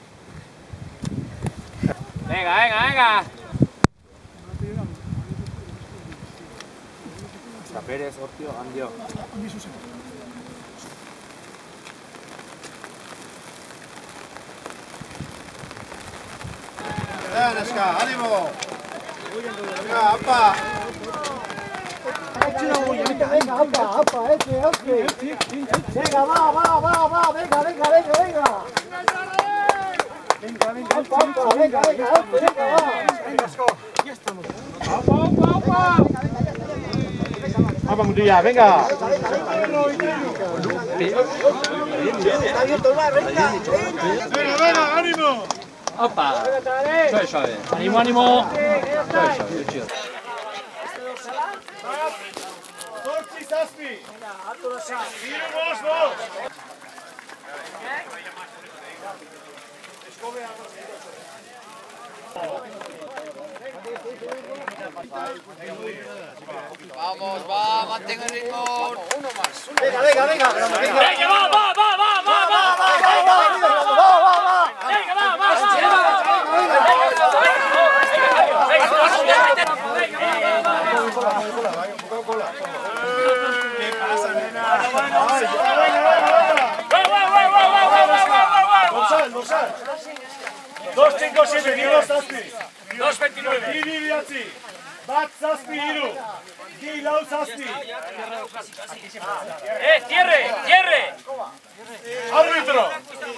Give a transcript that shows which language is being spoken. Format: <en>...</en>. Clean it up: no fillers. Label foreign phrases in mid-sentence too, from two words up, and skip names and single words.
<es>Venga.</es> <eu>Perez, hortio, handio.</eu> <es>Venga, neska, ánimo. Venga, apa. Venga, apa, este. Venga, va, venga. Venga, va. Opa. Vamos, Mutilla, venga. Venga, ánimo. Opa. Suave, suave. Ánimo, ánimo. Suave, suave, chido.</es> <eu>Zortzi zazpi. Hiru bost bost.</eu> <es>Vamos, va, mantén el ritmo. Uno más. Venga, venga, venga. Venga, va, va, va, va, va, va. Venga, va, va, va. ¿Qué pasa, nena? Dorsal.</es> <eu>257, Diego zazpi. 2.29. Bi bederatzi. Bat zazpi hiru. Bi lau zazpi.</eu> <es>Cierre, cierre. Árbitro.</es>